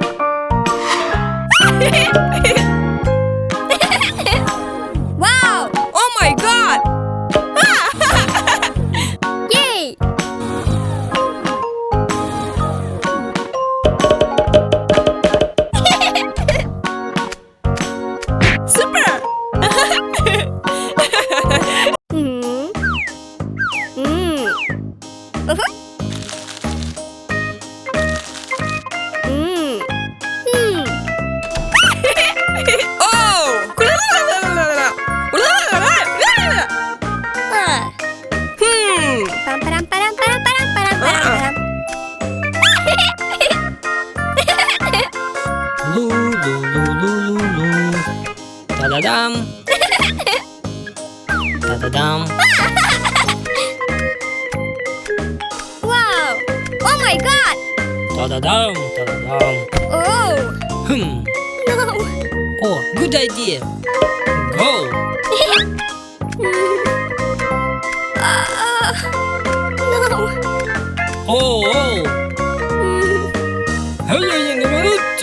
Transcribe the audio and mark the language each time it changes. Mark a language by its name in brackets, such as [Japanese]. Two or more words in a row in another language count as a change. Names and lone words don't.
[English] Wow! Oh my god! Yay! Super! Oh! Pam param param param param param param. Lu lu lu lu lu lu. Ta-da-dam. Ta-da-dam. Wow! Oh my god! Ta-da-dam. Ta-da-dam. Oh! No! Oh, good idea. Go. No! Oh, oh. Hello, young man.